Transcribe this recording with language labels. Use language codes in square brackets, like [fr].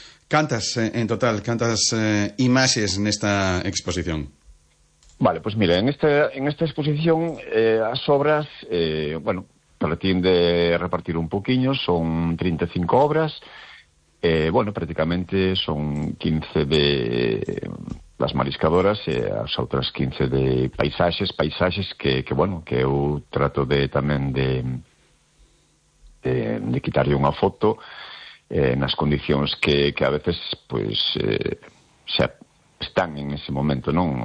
[gl] Cantas, en total, cantas imaxes nesta exposición? [es] Vale, pues mira, en esta exposición [gl] as obras, [es] bueno, pretende repartir un poquinho, son 35 obras. [gl] Bueno, prácticamente son 15 [es] de las mariscadoras [gl] e as outras 15 de paisaxes que bueno, que eu trato de tamén de quitarle unha foto nas condicións que a veces pues se están en ese momento, non?